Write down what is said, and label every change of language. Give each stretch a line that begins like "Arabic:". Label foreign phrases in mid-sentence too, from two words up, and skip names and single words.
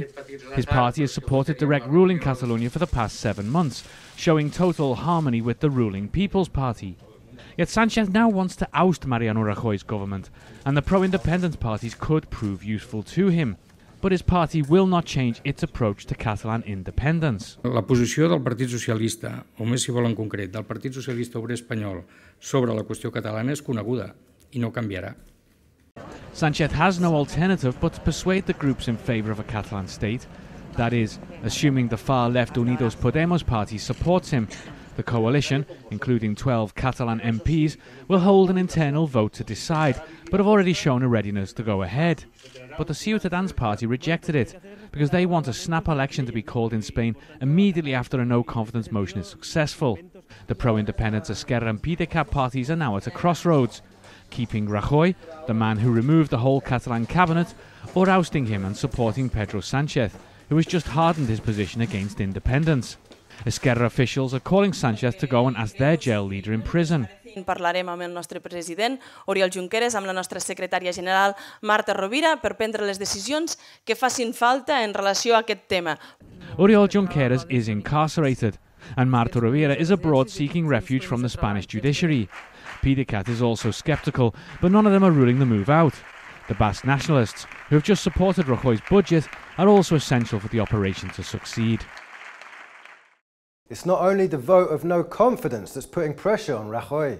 English: His party has supported direct rule in Catalonia for the past 7 months, showing total harmony with the ruling People's Party. Yet Sánchez now wants to oust Mariano Rajoy's government, and the pro-independence parties could prove useful to him. But his party will not change its approach to Catalan independence.
Catalan: La posició del Partit Socialista, o més si vol en concret, del Partit Socialista Obrer Espanyol sobre la qüestió catalana és coneguda i no canviarà.
English: Sánchez has no alternative but to persuade the groups in favour of a Catalan state. That is, assuming the far-left Unidos Podemos party supports him. The coalition, including 12 Catalan MPs, will hold an internal vote to decide, but have already shown a readiness to go ahead. But the Ciutadans party rejected it, because they want a snap election to be called in Spain immediately after a no-confidence motion is successful. The pro-independence Esquerra and PDeCAT parties are now at a crossroads, keeping Rajoy, the man who removed the whole Catalan cabinet, or ousting him and supporting Pedro Sánchez, who has just hardened his position against independence. Esquerra officials are calling Sánchez to go and ask their jail leader in prison.
Catalan: Parlarem amb el nostre president, Oriol Junqueras, amb la nostra secretària general, Marta Rovira, per prendre les decisions que facin falta en relació a aquest tema.
English: Oriol Junqueras is incarcerated, and Marta Rovira is abroad seeking refuge from the Spanish judiciary. PDeCAT is also sceptical, but none of them are ruling the move out. The Basque nationalists, who have just supported Rajoy's budget, are also essential for the operation to succeed. It's not only the vote of no confidence that's putting pressure on Rajoy.